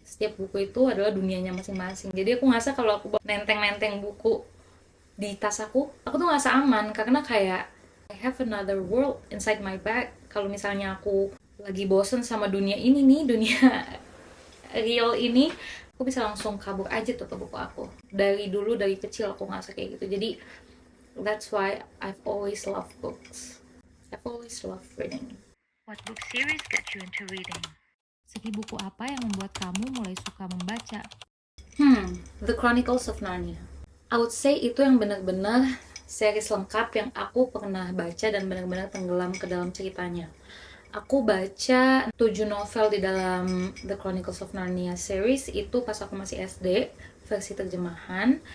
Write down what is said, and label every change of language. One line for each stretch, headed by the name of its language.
Indonesian: Setiap buku itu adalah dunianya masing-masing. Jadi aku ngerasa kalau aku bawa nenteng-nenteng buku di tas aku tuh ngerasa aman karena kayak
English: I have another world inside my bag.
Indonesian: Kalau misalnya aku lagi bosen sama dunia ini nih, dunia real ini, aku bisa langsung kabur aja tuh ke buku aku. Dari dulu, dari kecil aku ngerasa kayak gitu.
English: Jadi that's why I've always loved books. I've always loved reading. What book series got you into reading?
Indonesian: Segi buku apa yang membuat kamu mulai suka membaca?
English: The Chronicles of Narnia. I would say
Indonesian: itu yang benar-benar series lengkap yang aku pernah baca dan benar-benar tenggelam ke dalam ceritanya. Aku baca 7 novel di dalam The Chronicles of Narnia series itu pas aku masih SD, versi terjemahan.